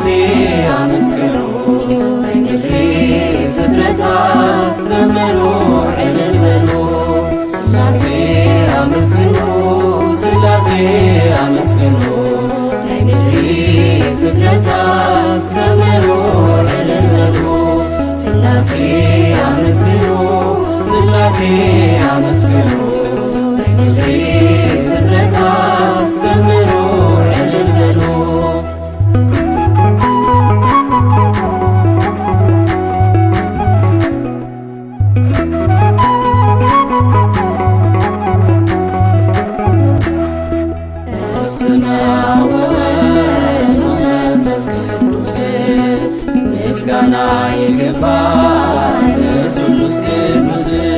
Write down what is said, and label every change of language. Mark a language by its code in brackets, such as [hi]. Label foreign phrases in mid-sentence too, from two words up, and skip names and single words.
[ti] አመስግኑ ናይ ምድሪ ፍጥረታት ዘምሩ እልል በሉ። ሥላሴ አመስግኑ ሥላሴ አመስግኑ ናይ ምድሪ ፍጥረታት ዘምሩ እልል በሉ። ሥላሴ አመስግኑ ሥላሴ አመስግኑ ናይ ምድሪ ፍጥረታት ዘምሩ እልል በሉ። [gez] በስመ አብ ወወልድ ወመንፈስ ቅዱስ [am] ምስጋና ይገባል [gez] ለስሉስ ቅዱስ